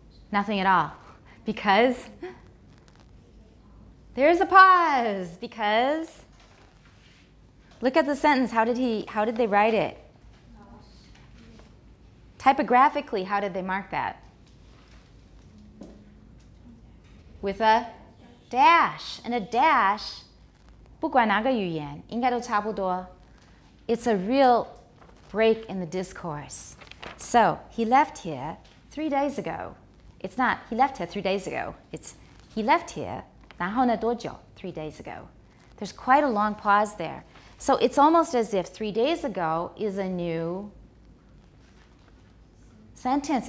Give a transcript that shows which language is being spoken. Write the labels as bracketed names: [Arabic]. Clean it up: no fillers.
[English] Nothing at all. Because there's a pause. Because look at the sentence. How did they write it? Typographically, how did they mark that? With a dash. And a dash, [Chinese] 不管哪个语言，应该都差不多. [English] It's a real break in the discourse. So, he left here 3 days ago. It's not, he left here 3 days ago. It's, he left here, [Chinese] 然后呢多久? [English] 3 days ago. There's quite a long pause there. So, it's almost as if 3 days ago is a new sentence.